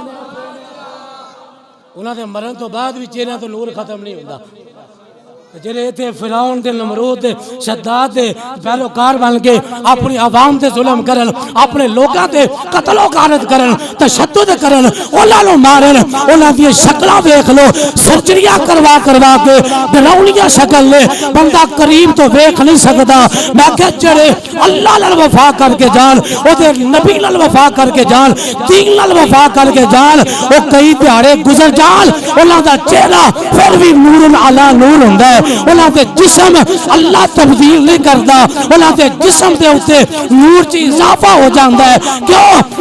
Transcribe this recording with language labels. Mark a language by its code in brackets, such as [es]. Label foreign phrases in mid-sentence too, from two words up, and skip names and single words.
[pa] انہاں دے مرن تو بعد بھی چہرے تو نور ختم نہیں ہوندا جڑے تے فرعون دے نمرود دے شداد دے پیروکار بن کے اپنی عوام تے ظلم کرن اپنے لوکاں تے قتل و غارت کرن تشدد کرن انہاں نوں مارن انہاں دی شکلاں ویکھ لو سرجریاں کروا کے ڈراؤنیاں شکل لے بندہ قریب تو ویکھ نہیں سکدا میں کہ جڑے اللہ نال وفا کر کے جان او دے نبی نال وفا کر کے جان دین نال وفا کر کے جان او کئی دیہاڑے گزر جان انہاں دا چہرہ پھر بھی نور علی نور ہوندا ہے انہاں دے جسم اللہ تبدیل نہیں کردا، انہاں دے جسم دے اوتے نور چ اضافہ ہو جاندا ہے۔ کیوں؟